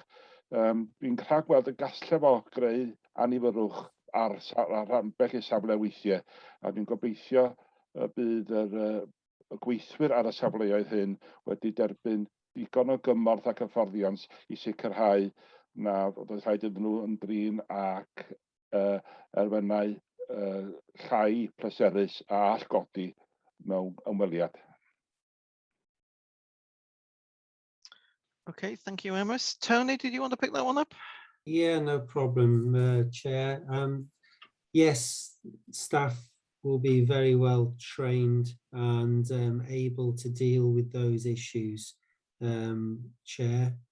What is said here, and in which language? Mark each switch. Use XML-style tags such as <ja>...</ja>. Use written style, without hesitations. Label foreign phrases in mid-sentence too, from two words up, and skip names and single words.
<cy>Dwi'n rhagweld y gallai fo greu anifyrwch ar ambell i safle weithiau, a dwi'n gobeithio y bydd y gweithwyr ar y safleoedd hyn wedi derbyn digon o gymorth ac hyfforddiant i sicrhau na fod yn rhaid iddyn nhw yn drin ac elfennau llai pleserus a allgodi mewn ymweliad.</cy> <en>Okay, thank you, Emrys. Tony, did you want to pick that one up? Yeah, no problem, Chair. Yes, staff will be very well trained and able to deal with those issues, Chair.</en>